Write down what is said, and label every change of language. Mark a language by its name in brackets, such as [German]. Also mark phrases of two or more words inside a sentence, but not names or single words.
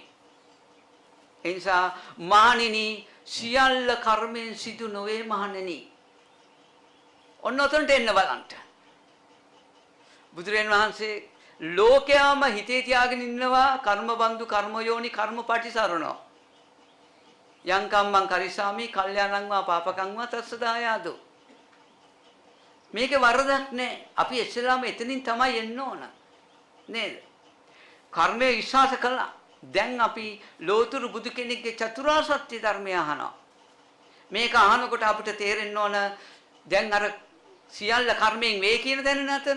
[Sinhala] ඒ නිසා මානිනි සියල්ල කර්මෙන් සිදු නොවේ මහණෙනි. ඔන්න ඔතනට එන්න බලන්න. බුදුරජාණන් වහන්සේ ලෝකයාම හිතේ තියාගෙන ඉන්නවා [Pali] කර්ම බන්දු කර්ම යෝනි කර්ම පටිසරණෝ. යං කම්මං කරිසාමි කල්යාණං වා පාපකං වා තස්සදායාදෝ. [Sinhala] මේකේ වරදක් නැහැ. අපි ඉස්සෙල්ලාම එතනින් තමයි එන්න ඕන. නේද? කර්මය විශ්වාස කළා. දැන් අපි ලෝතුරු බුදු කෙනෙක්ගේ චතුරාර්ය සත්‍ය ධර්මය අහනවා. මේක අහනකොට අපිට තේරෙන්න ඕන දැන් අර සියල්ල කර්මයෙන් වේ කියන දැන නැතන.